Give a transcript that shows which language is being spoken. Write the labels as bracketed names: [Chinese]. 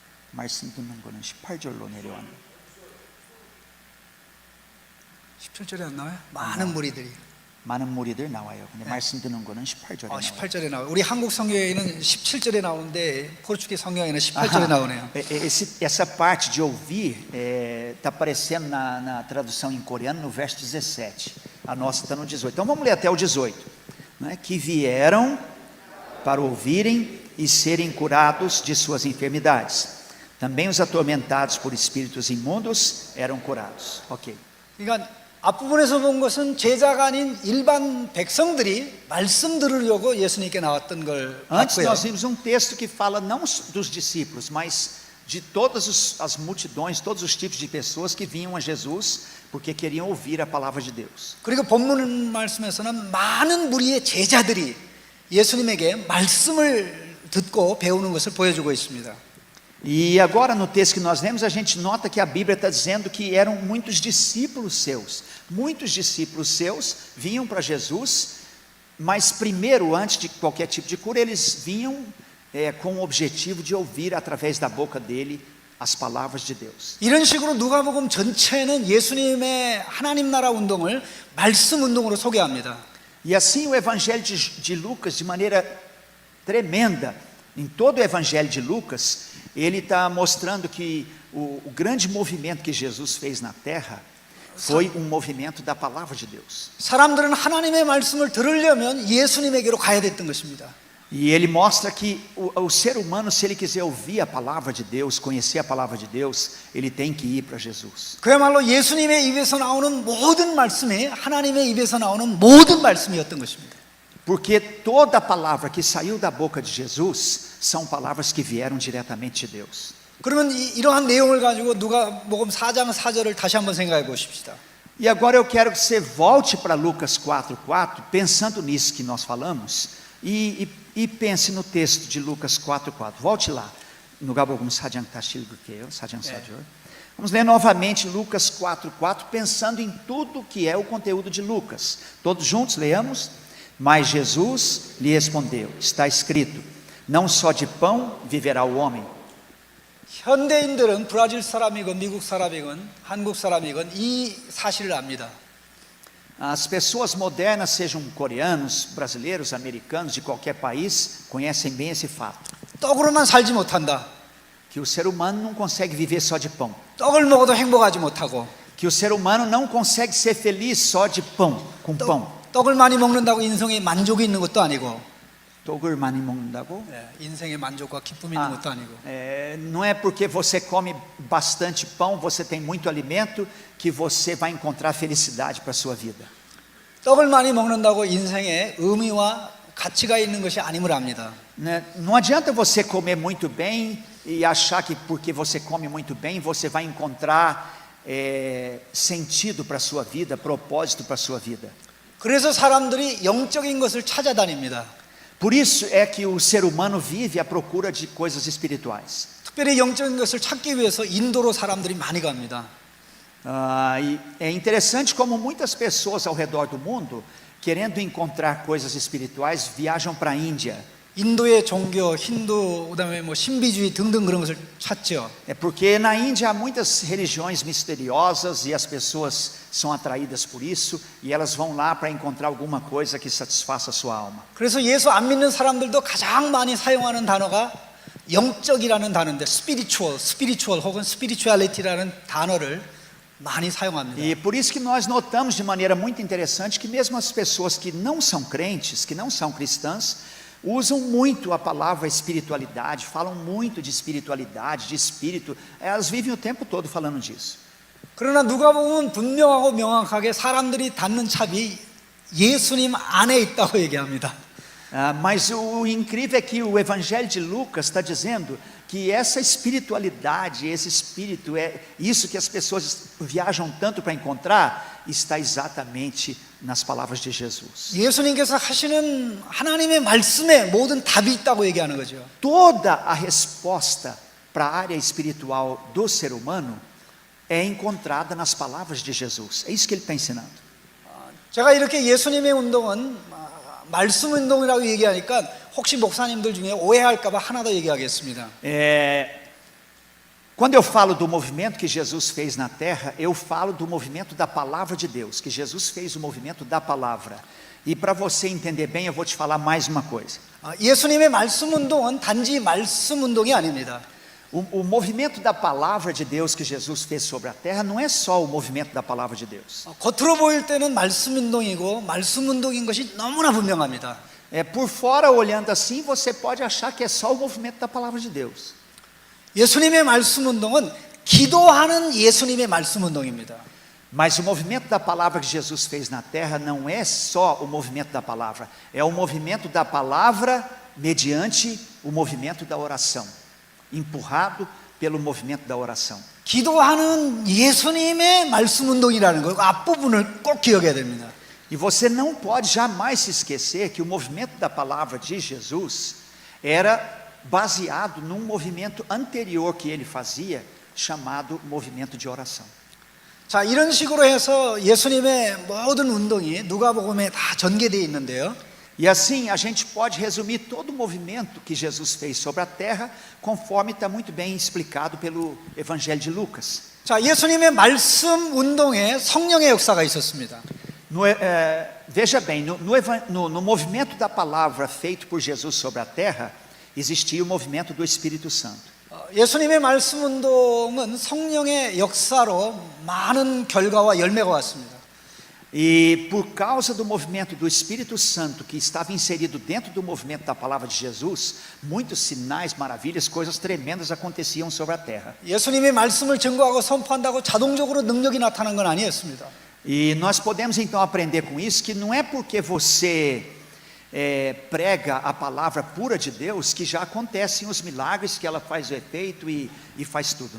[Korean] 말씀 듣는 거는 18절로 내려왔네. 17절에 안 나와요? 많은 무리들이. 많은 무리들 나와요. 근데 말씀 듣는 거는 18절에 나와요. 18절에 나와요. 우리 한국 성경에는 17절에 나오는데 포르투기스 성경에는 18절에 나오네요. [Portuguese] Essa parte de ouvir está aparecendo na tradução em coreano no verso 17. A nossa está no 18. Então vamos ler até o 18. Né? Que vieram para ouvirem e serem curados de suas enfermidades. Também os atormentados por espíritos imundos eram curados. Ok. [Korean] 그러니까 앞부분에서 본 것은 제자가 아닌 일반 백성들이 말씀 들으려고 예수님께 나왔던 걸 [Portuguese] Antes [Korean] 봤고요. [Portuguese] nós vimos um texto que fala não dos discípulos, mas de todas as multidões, todos os tipos de pessoas que vinham a Jesus porque queriam ouvir a palavra de Deus. [Korean] 그리고 본문 말씀에서는 많은 무리의 제자들이 예수님에게 말씀을 듣고 배우는 것을 보여주고 있습니다. [Portuguese] E agora no texto que nós lemos, a gente nota que a Bíblia está dizendo que eram muitos discípulos seus. Muitos discípulos seus vinham para Jesus, mas primeiro, antes de qualquer tipo de cura, eles vinham com o objetivo de ouvir através da boca dele as palavras de Deus. [Korean] 이런 식으로 누가복음 전체는 예수님의 하나님 나라 운동을 말씀 운동으로 소개합니다. [Portuguese] E assim o Evangelho de Lucas, de maneira tremenda, em todo o Evangelho de Lucas, ele está mostrando que o grande movimento que Jesus fez na terra foi um movimento da palavra de Deus. [Korean] 사람들은 하나님의 말씀을 들으려면 예수님에게로 가야 됐던 것입니다. [Portuguese] E ele mostra que o ser humano, se ele quiser ouvir a palavra de Deus, conhecer a palavra de Deus, ele tem que ir para Jesus. [Korean] 그야말로 예수님의 입에서 나오는 모든 말씀이 하나님의 입에서 나오는 모든 말씀이었던 것입니다. [Portuguese] Porque toda a palavra que saiu da boca de Jesus são palavras que vieram diretamente de Deus. [Korean] 그러면 이러한 내용을 가지고 누가복음 4장 4절을 다시 한번 생각해 보십시다. [Portuguese] E agora eu quero que você volte para Lucas 4:4, pensando nisso que nós falamos, e pense no texto de Lucas 4:4. Volte lá. [Korean] 누가 복음 4장 다시 읽을게요. 4장 4절. [Portuguese] Vamos ler novamente Lucas 4:4, pensando em tudo que é o conteúdo de Lucas. Todos juntos leamos. Mas Jesus lhe respondeu: está escrito, não só de pão viverá o homem. [Korean] 현대인들은 브라질 사람이건 미국 사람이건 한국 사람이건 이 사실을 압니다. [Portuguese] As pessoas modernas, sejam coreanos, brasileiros, americanos, de qualquer país, conhecem bem esse fato. [Korean] 떡으로만 살지 못한다. [Portuguese] Que o ser humano não consegue viver só de pão. [Korean] 떡을 먹어도 행복하지 못하고 [Portuguese] Que o ser humano não consegue ser feliz só de pão, com pão. [Korean] 떡을 많이 먹는다고 인생에 만족이 있는 것도 아니고 떡을 많이 먹는다고? 인생에 만족과 기쁨이 있는 것도 아니고 [Portuguese] Não é porque você come bastante pão, você tem muito alimento, que você vai encontrar felicidade para a sua vida. [Korean] 떡을 많이 먹는다고 인생에 의미와 가치가 있는 것이 아님을 압니다. [Portuguese] Não adianta você comer muito bem e achar que porque você come muito bem, você vai encontrar sentido para a sua vida, propósito para a sua vida. [Korean] 그래서 사람들이 영적인 것을 찾아다닙니다. [Portuguese] Por isso é que o ser humano vive à procura de coisas espirituais. [Korean] 특별히 영적인 것을 찾기 위해서 인도로 사람들이 많이 갑니다. [Portuguese] E é interessante como muitas pessoas ao redor do mundo, querendo encontrar coisas espirituais, viajam para a Índia. [Korean] 인도의 종교, 힌두, 그다음에 뭐 신비주의 등등 그런 것을 찾죠. [Portuguese] É porque na Índia há muitas religiões misteriosas e as pessoas são atraídas por isso e elas vão lá para encontrar alguma coisa que satisfaça a sua alma. [Korean] 그래서 예수 안 믿는 사람들도 가장 많이 사용하는 단어가 영적이라는 단어인데 spiritual 혹은 spirituality라는 단어를 많이 사용합니다. [Portuguese] E por isso que nós notamos de maneira muito interessante que mesmo as pessoas que não são crentes, que não são cristãs, usam muito a palavra espiritualidade, falam muito de espiritualidade, de espírito, elas vivem o tempo todo falando disso. [Korean] 그러나 누가 보면 분명하고 명확하게 사람들이 닿는 찹이 예수님 안에 있다고 얘기합니다. [Portuguese] Mas o incrível é que o Evangelho de Lucas está dizendo que essa espiritualidade, esse espírito, isso que as pessoas viajam tanto para encontrar, está exatamente nas palavras de Jesus. [Korean] 예수님께서 하시는 하나님의 말씀에 모든 답이 있다고 얘기하는 거죠. [Portuguese] Toda a resposta para a área espiritual do ser humano é encontrada nas palavras de Jesus. É isso que ele está ensinando. [Korean] 제가 이렇게 예수님의 운동은 말씀 운동이라고 얘기하니까 혹시 목사님들 중에 오해할까 봐 하나 더 얘기하겠습니다. [Portuguese] Quando eu falo do movimento que Jesus fez na terra, eu falo do movimento da palavra de Deus, que Jesus fez o movimento da palavra. E para você entender bem, eu vou te falar mais uma coisa. [Korean] 예수님의 말씀 운동은 단지 말씀 운동이 아닙니다. [Portuguese] O movimento da palavra de Deus que Jesus fez sobre a terra não é só o movimento da palavra de Deus. [Korean] 겉으로 보일 때는 말씀 운동이고 말씀 운동인 것이 너무나 분명합니다. [Portuguese] Por fora, olhando assim, você pode achar que é só o movimento da palavra de Deus. [Korean] 예수님의 말씀 운동은 기도하는 예수님의 말씀 운동입니다. [Portuguese] Mas o movimento da palavra que Jesus fez na terra não é só o movimento da palavra, é o movimento da palavra mediante o movimento da oração, empurrado pelo movimento da oração. [Korean] 기도하는 예수님의 말씀 운동이라는 거 앞부분을 꼭 기억해야 됩니다. [Portuguese] E você não pode jamais se esquecer que o movimento da palavra de Jesus era baseado num movimento anterior que ele fazia, chamado movimento de oração. [Korean] 자, 이런 식으로 해서 예수님의 모든 운동이 누가복음에 다 전개되어 있는데요. [Portuguese] E assim a gente pode resumir todo o movimento que Jesus fez sobre a terra, conforme está muito bem explicado pelo Evangelho de Lucas. [Korean] 자, 예수님의 말씀 운동에 성령의 역사가 있었습니다. [Portuguese] Veja bem, no movimento da palavra feito por Jesus sobre a terra, existia o movimento do Espírito Santo. [Korean] 예수님의 말씀 운동은 성령의 역사로 많은 결과와 열매가 왔습니다. [Portuguese] E por causa do movimento do Espírito Santo que estava inserido dentro do movimento da palavra de Jesus, muitos sinais, maravilhas, coisas tremendas aconteciam sobre a terra. [Korean] 예수님의 말씀을 증거하고 선포한다고 자동적으로 능력이 나타난 건 아니었습니다. [Portuguese] E nós podemos então aprender com isso que não é porque você prega a palavra pura de Deus que já acontecem os milagres, que ela faz o efeito e faz tudo.